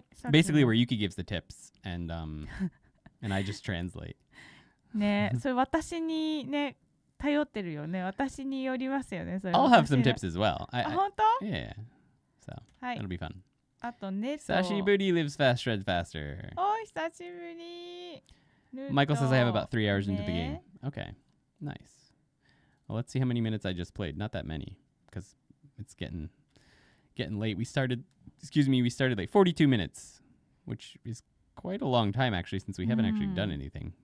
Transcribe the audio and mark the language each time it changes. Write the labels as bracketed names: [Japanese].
[English] Basically, where Yuki gives the tips and I just translate. [Japanese] ね、それ私にね頼ってるよね。私によりますよね。それ [English] I'll have some tips as well. [Japanese] 本当？ [English] Yeah. So that'll be fun. [Japanese] あとねと。 [English] Sashiburi lives fast, shreds faster. [Japanese] お久しぶり。 [English] Michael says I have about 3 hours into the game. Okay, nice. Well, let's see how many minutes I just played. Not that many, because it's getting late. We started like 42 minutes, which is quite a long time actually, since we haven't actually done anything.